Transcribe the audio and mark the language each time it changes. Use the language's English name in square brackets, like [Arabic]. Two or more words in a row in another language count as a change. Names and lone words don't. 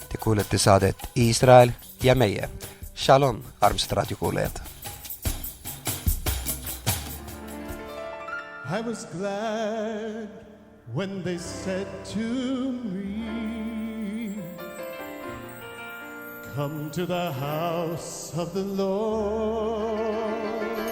[Estonian] kuulete saadet Iisrael ja meie. Shalom, armsad raadiokuulajad. [English] I was glad when they said to me, come to the house of the Lord.